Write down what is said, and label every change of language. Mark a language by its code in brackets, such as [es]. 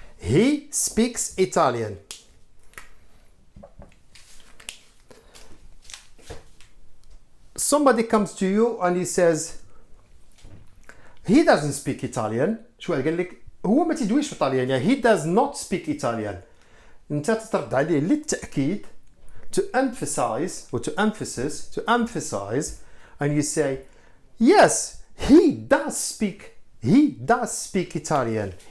[en] He speaks Italian. Somebody comes to you and he says he doesn't speak Italian. [ar] شو قال لك هو ما تدويش في طاليان. [en] he does not speak Italian. [ar] انت ترد عليه للتأكيد [en] to emphasize or to emphasize and you say yes he does speak Italian.